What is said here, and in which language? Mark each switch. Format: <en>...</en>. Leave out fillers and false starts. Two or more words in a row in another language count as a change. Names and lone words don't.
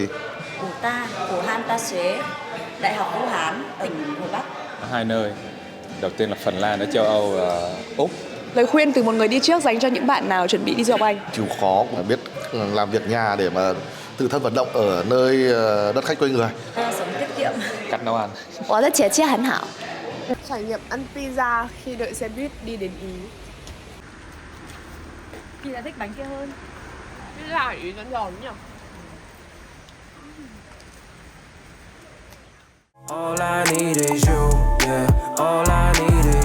<vi>Của ta, của Han Ta Xuế, Đại học Vũ Hán, tỉnh Hồ Bắc. Hai nơi. Đầu tiên là Phần Lan ở châu Âu và Úc. Lời khuyên từ một người đi trước dành cho những bạn nào chuẩn bị đi du học Anh. Chịu khó mà biết làm việc nhà để mà tự thân vận động ở nơi đất khách quê người. Sống tiết kiệm. Cách nấu ăn.</vi> <zh>我的姐姐很好.</zh> <vi>Trải nghiệm ăn pizza khi đợi xe buýt đi đến Ý. Chị là thích bánh kia hơn. Pizza Ý nó giòn nhỉ?</vi> <en>All I need is you, yeah. All I need</en>